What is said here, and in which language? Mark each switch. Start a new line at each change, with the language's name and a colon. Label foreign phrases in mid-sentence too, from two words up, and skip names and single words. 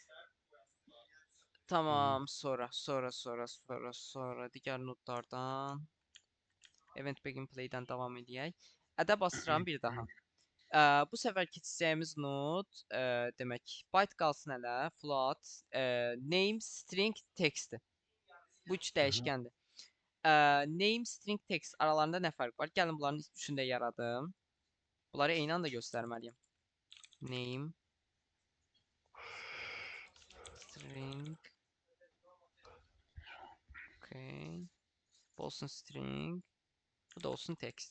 Azerbaijani: Tamam. Sonra digər nodlardan
English: event begin play'dən
Azerbaijani: davam edək. Ədə basıram bir daha. Bu səfər keçəcəyimiz nod demək byte qalsın hələ,
English: float, name, string, text.
Azerbaijani: Bu üç dəyişkəndir.
English: Name, string, text
Azerbaijani: aralarında nə fərq var? Gəlin bunların üçünü də yaradım. Bunları eyni anda göstərməliyəm.
English: Name, string, okay.
Azerbaijani: Bu olsun string, bu da olsun text.